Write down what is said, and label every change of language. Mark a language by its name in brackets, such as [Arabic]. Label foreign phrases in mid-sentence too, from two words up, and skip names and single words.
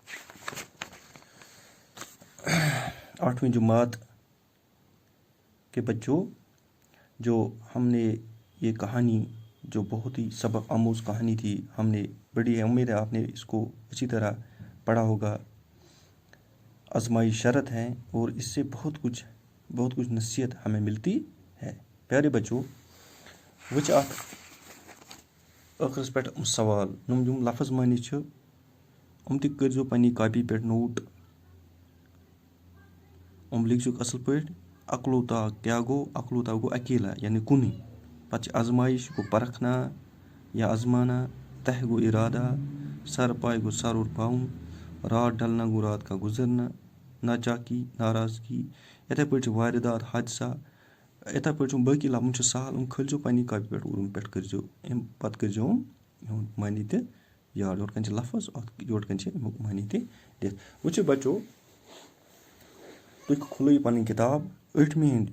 [Urdu] 8ویں جماعت کے بچوں، جو ہم نے یہ کہانی جو بہت ہی سبق آموز کہانی تھی، ہم نے بڑی امید ہے آپ نے اس کو اچھی طرح پڑھا ہوگا. آزمائی شرط ہے اور اس سے بہت کچھ نصیحت ہمیں ملتی ہے. [Kashmiri] پیارے بچوں، وچ ٲخرس پٮ۪ٹھ سوال یِم لفظ معنی چھِ تہِ کٔرۍزیو پنٛنہِ کاپی پٮ۪ٹھ نوٹ. لیکھزیوکھ اَصٕل پٲٹھۍ. اکلوتا کیٛاہ گوٚو؟ اکلوتا گوٚو اکیلا یعنی کُنُے. پَتہٕ چھِ آزمائش گوٚو [Urdu] پرکھنا یا آزمانا. [Kashmiri] تہ گوٚو اِرادہ. سر پاے گوٚو [Urdu] سر اور پاؤں. [Kashmiri] رات ڈلنا گوٚو [Urdu] رات کا گزرنا. ناچاکی ناراضگی. [Kashmiri] یِتھَے پٲٹھۍ چھِ واردات حادثہ. یِتھَے پٲٹھۍ چھُ باقٕے لفظ چھُ سہل. کھٲلۍزیو پنٛنہِ کاپی پٮ۪ٹھ اور پٮ۪ٹھ کٔرۍزیو اَمہِ پَتہٕ کٔرۍزیو یِہُنٛد معنی تہِ یاد. یورٕ کَنۍ چھِ لفظ یورٕ کَنۍ چھِ اَمیُک معنی تہِ دِتھ. وٕچھِو بچو، تُہۍ کھُلٲیِو پنٕنۍ کِتاب 8مہِ ہِنٛدۍ.